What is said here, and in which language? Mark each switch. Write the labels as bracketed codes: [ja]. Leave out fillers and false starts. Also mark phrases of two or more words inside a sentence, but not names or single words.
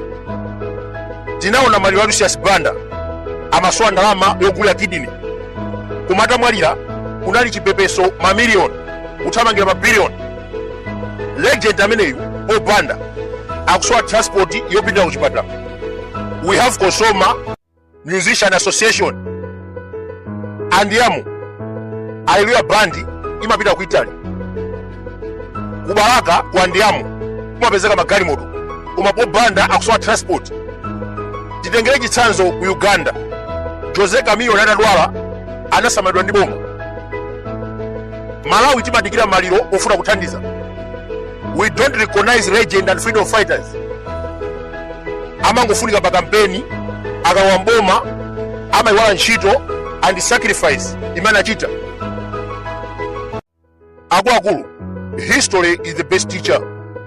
[ny] Tinaona maliro a Lucius Banda amasowa ndalama yogula kidini. Kumata mwalira kunali chipepeso mamiliyoni kuthamangira mabiliyoni. Legend ameneyu Banda akusowa transport yopindira kuchipatala. [en] We have Kosoma Musician Association. [ny] Andiamo Hallelujah Bandi imapita ku Italy. Kubaraka ku Andiamo kumapezeka magalimoto koma Banda akusowa transport. Titengere chitsanzo ku Uganda. Jose Camilo anadwala anasamalidwa ndi boma. Malawi timadikira maliro ofuna kuthandiza. [en] We don't recognize legend and freedom fighters. [ny] Amangofunika pa kampeni akawamboma amaiwala ntchito [en] and sacrifice [ny] imene achita. Akuluakulu, [en] history is the best teacher.